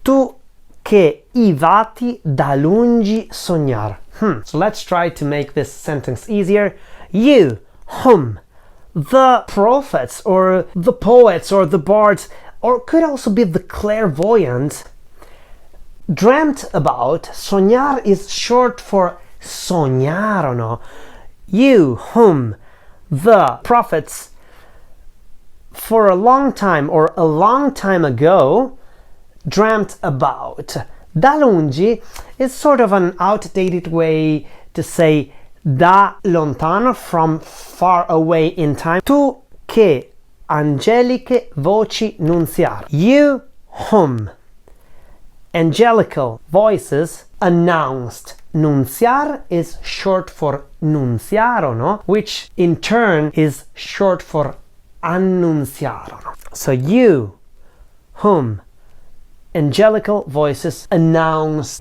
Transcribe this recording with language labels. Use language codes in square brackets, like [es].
[it] Tu che i vati da lungi sognar. [en] So let's try to make this sentence easier. You, whom the prophets or the poets or the bards, or could also be the clairvoyants, dreamt about. Soñar is short for sognarono. You, whom the prophets for a long time or a long time ago dreamt about. [it] Da lungi [en] is sort of an outdated way to say [it] da lontano, [en] from far away in time. [it] Tu che angeliche voci nunziar. [en] You, whom angelical voices announced. Nunziar is short for nunziarono, which in turn is short for annunziarono. So you, whom angelical voices announce.